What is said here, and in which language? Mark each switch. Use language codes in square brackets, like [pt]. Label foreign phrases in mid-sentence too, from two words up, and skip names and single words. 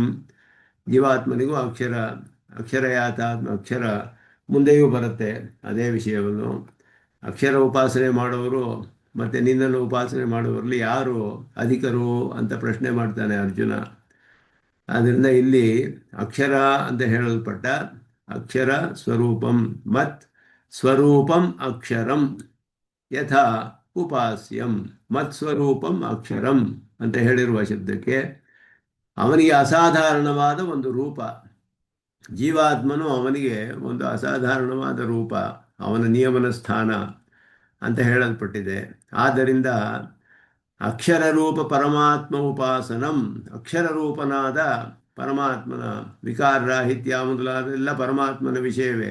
[kn] ಜೀವಾತ್ಮನಿಗೂ ಅಕ್ಷರಯಾತಾತ್ಮ ಅಕ್ಷರ ಮುಂದೆಯೂ ಬರುತ್ತೆ ಅದೇ ವಿಷಯವನ್ನು. ಅಕ್ಷರ ಉಪಾಸನೆ ಮಾಡೋರು ಮತ್ತು ನಿನ್ನನ್ನು ಉಪಾಸನೆ ಮಾಡುವವರಲ್ಲಿ ಯಾರು ಅಧಿಕರು ಅಂತ ಪ್ರಶ್ನೆ ಮಾಡ್ತಾನೆ ಅರ್ಜುನ. ಆದ್ದರಿಂದ ಇಲ್ಲಿ ಅಕ್ಷರ ಅಂತ ಹೇಳಲ್ಪಟ್ಟ [sa] ಅಕ್ಷರ ಸ್ವರೂಪಂ ಮತ್ ಸ್ವರೂಪಂ ಅಕ್ಷರಂ ಯಥಾ ಉಪಾಸ್ಯಂ. ಮತ್ ಸ್ವರೂಪಂ ಅಕ್ಷರಂ [kn] ಅಂತ ಹೇಳಿರುವ ಶಬ್ದಕ್ಕೆ ಅವನಿಗೆ ಅಸಾಧಾರಣವಾದ ಒಂದು ರೂಪ. ಜೀವಾತ್ಮನು ಅವನಿಗೆ ಒಂದು ಅಸಾಧಾರಣವಾದ ರೂಪ, ಅವನ ನಿಯಮನ ಸ್ಥಾನ ಅಂತ ಹೇಳಲ್ಪಟ್ಟಿದೆ. ಆದ್ದರಿಂದ [sa] ಅಕ್ಷರ ರೂಪ ಪರಮಾತ್ಮ ಉಪಾಸನಂ, [kn] ಅಕ್ಷರ ರೂಪನಾದ ಪರಮಾತ್ಮನ ವಿಕಾರರಾಹಿತ್ಯ ಮೊದಲಾದೆಲ್ಲ ಪರಮಾತ್ಮನ ವಿಷಯವೇ.